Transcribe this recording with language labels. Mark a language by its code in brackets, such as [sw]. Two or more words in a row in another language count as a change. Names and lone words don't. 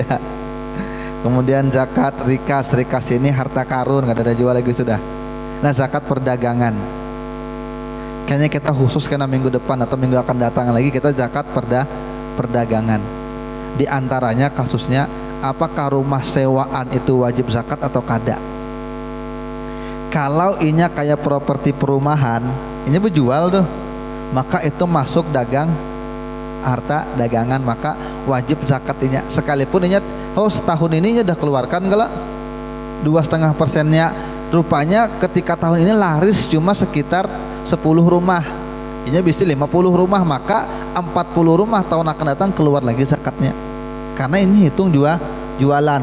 [bjn] Kemudian zakat rikas ini harta karun, kada ada jual lagi sudah. [id] Nah, zakat perdagangan kayaknya kita khusus karena minggu depan atau minggu akan datang lagi kita zakat perdagangan. Di antaranya kasusnya apakah rumah sewaan itu wajib zakat atau kada. [bjn] Kalau inya kayak properti perumahan, ini berjual tuh, maka itu masuk dagang harta dagangan, maka wajib zakat inya. Sekalipun inya setahun ini udah keluarkan gala 2,5%-nya, rupanya ketika tahun ini laris cuma sekitar 10 rumah, inya bisa 50 rumah, maka 40 rumah tahun akan datang keluar lagi zakatnya, karena ini hitung jualan.